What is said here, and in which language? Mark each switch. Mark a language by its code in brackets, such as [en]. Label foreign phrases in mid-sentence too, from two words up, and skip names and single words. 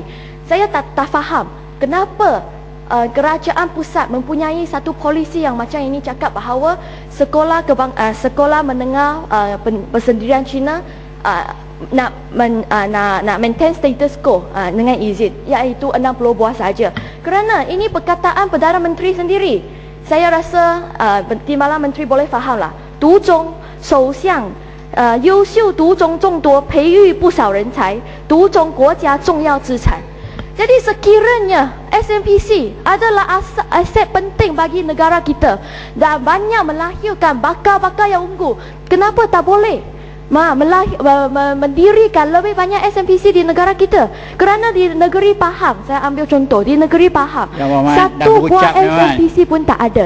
[ms] Saya tak faham kenapa kerajaan pusat mempunyai satu polisi yang macam ini, cakap bahawa sekolah menengah persendirian Cina nak maintain [en] status quo [ms] dengan izin, iaitu 60 buah saja. Kerana ini perkataan Perdana Menteri sendiri. Saya rasa Timbalan Menteri boleh fahamlah. [zh] 独中首相优秀独中众多，培育不少人才，独中国家重要资产。 [ms] Jadi sekiranya SMPC adalah aset penting bagi negara kita dan banyak melahirkan bakal-bakal yang unggul, kenapa tak boleh mendirikan lebih banyak SMPC di negara kita? Kerana di negeri Pahang, saya ambil contoh, di negeri Pahang, satu buah SMPC pun tak ada.